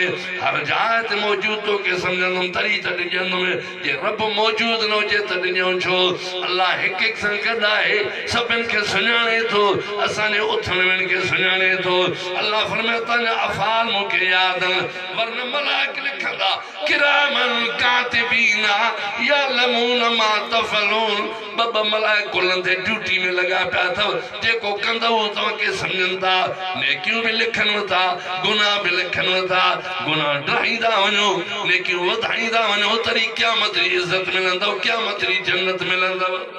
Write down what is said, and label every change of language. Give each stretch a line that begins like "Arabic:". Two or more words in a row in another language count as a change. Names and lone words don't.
Sindhi: हर जाइ ते मौजूद तोखे सम्झंदुमि तॾहिं त ॾिजंदुमि जे रब मौजूद न हुजे त ॾिजऊं छो अल्लाह हिकु हिकु सां गॾु आहे सभिनि खे सुञाणे थो असांजे उथण वेहण खे सुञाणे थो अल्लाह फरमाए तव्हांजा अफ़ाल मूंखे यादि आहिनि वरन मलाइक लिखंदा
Arabic: كراما كاتبين يعلمون ما تفعلون
Sindhi: ॿ मलाइक कुलनि ते ड्यूटी में लॻा पिया अथव जेको कंदव तव्हांखे सम्झनि था नेकियूं बि लिखनि था गुनाह बि लिखनि था गुनाह ॾाहींदा वञो नेकियूं वधाईंदा वञो तॾहिं क़यामत जी इज़त मिलंदव क़यामत जी जन्नत मिलंदव